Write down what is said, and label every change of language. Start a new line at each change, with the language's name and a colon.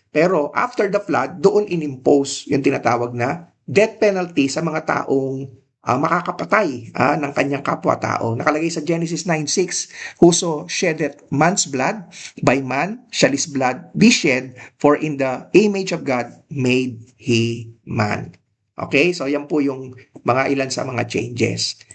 Filipino: Pero
English: after the flood,
Filipino: doon inimpose yung tinatawag na
English: death penalty
Filipino: sa mga taong makakapatay ng kanyang kapwa-tao. Nakalagay sa Genesis 9:6,
English: whoso sheddeth man's blood, by man shall his blood be shed, for in the image of God made he man.
Filipino: Okay, so yan po yung mga ilan sa mga changes.